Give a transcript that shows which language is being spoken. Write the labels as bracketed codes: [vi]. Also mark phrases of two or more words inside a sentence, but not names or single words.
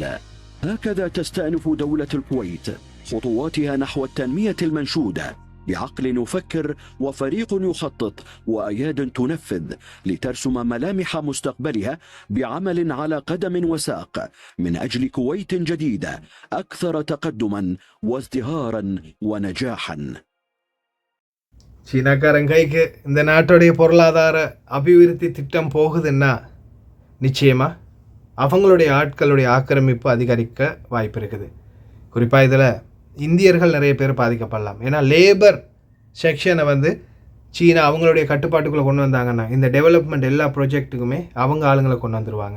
[ar] هكذا تستأنف دولة الكويت خطواتها نحو التنمية المنشودة بعقل يفكر وفريق يخطط وأياد تنفذ، لترسم ملامح مستقبلها بعمل على قدم وساق من أجل كويت جديدة أكثر تقدما وازدهارا ونجاحا. [ta] சீனாக்காரன் கைக்கு இந்த நாட்டுடைய பொருளாதார அபிவிருத்தி திட்டம் போகுதுன்னா நிச்சயமாக அவங்களுடைய ஆட்களுடைய ஆக்கிரமிப்பு அதிகரிக்க வாய்ப்பு இருக்குது. குறிப்பாக இதில் இந்தியர்கள் நிறைய பேர் பாதிக்கப்படலாம். ஏன்னா [en] labour section [ta] வந்து சீனா அவங்களுடைய கட்டுப்பாட்டுக்குள்ளே கொண்டு வந்தாங்கன்னா இந்த டெவலப்மெண்ட் எல்லா ப்ராஜெக்ட்டுக்குமே அவங்க ஆளுங்களை கொண்டு வந்துடுவாங்க.